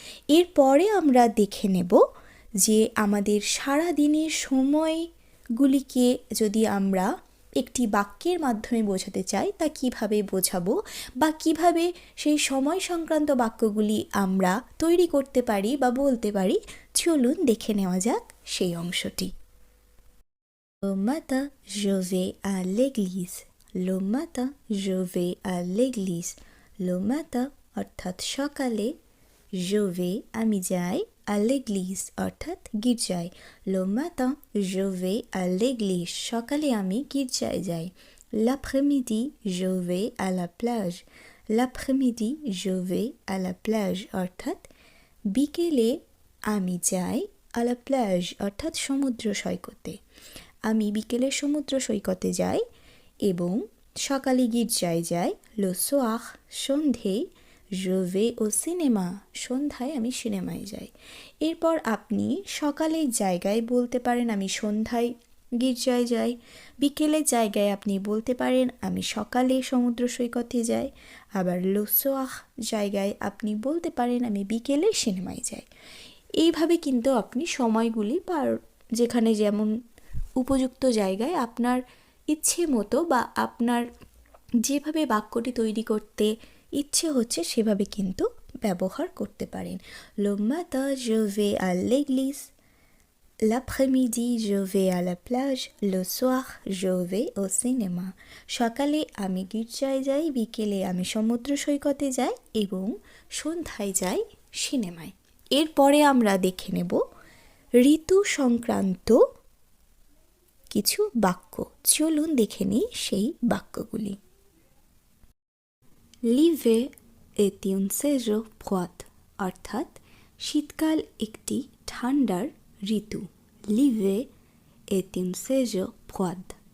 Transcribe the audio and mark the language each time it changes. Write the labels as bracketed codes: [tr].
[bn] এরপরে আমরা দেখে নেব যে আমাদের সারা দিনের সময়গুলিকে যদি আমরা একটি বাক্যের মাধ্যমে বোঝাতে চাই তা কিভাবে বোঝাবো বা কিভাবে সেই সময় সংক্রান্ত বাক্যগুলি আমরা তৈরি করতে পারি বা বলতে পারি, চলুন দেখে নেওয়া যাক সেই অংশটি। [fr] Le matin, je vais à l'église. Le matin, je vais à l'église. Le matin [bn] অর্থাৎ সকালে, [fr] je vais [bn] আমি যাই, [fr] à l'église [bn] অর্থাৎ গির্জায়। [fr] Le matin, je vais à l'église [bn] সকালে আমি গির্জায় যাই। [fr] L'après-midi, je vais à la plage. L'après-midi, je vais à la plage [bn] অর্থাৎ বিকেলে আমি যাই, [fr] à la plage [bn] অর্থাৎ সমুদ্র সৈকতে। আমি বিকেলে সমুদ্র সৈকতে যাই এবং সকালে গির্জায় যাই। [fr] Le soir সন্ধে, je vais au cinéma [bn] সন্ধ্যায় আমি সিনেমায় যাই। এরপর আপনি সকালের জায়গায় বলতে পারেন আমি সন্ধ্যায় গির্জায় যাই। বিকেলের জায়গায় আপনি বলতে পারেন আমি সকালে সমুদ্র সৈকতে যাই। আবার le soir জায়গায় আপনি বলতে পারেন আমি বিকেলে সিনেমায় যাই। এইভাবে কিন্তু আপনি সময়গুলি যেখানে যেমন উপযুক্ত জায়গায় আপনার ইচ্ছে মতো বা আপনার যেভাবে বাক্যটি তৈরি করতে ইচ্ছে হচ্ছে সেভাবে কিন্তু ব্যবহার করতে পারেন। [fr] Le matin, je vais à l'église. L'après-midi, je vais à la plage. Le soir, je vais au cinéma. [bn] সকালে আমি গির্জায় যাই, বিকেলে আমি সমুদ্র সৈকতে যাই এবং সন্ধ্যায় যাই সিনেমায়। এরপরে আমরা দেখে নেব ঋতু সংক্রান্ত কিছু বাক্য। চলুন দেখে নিই সেই বাক্যগুলি। [fr] L'hiver est une saison froide [bn] অর্থাৎ শীতকাল একটি ঠান্ডার ঋতু। [fr] L'hiver est une saison froide।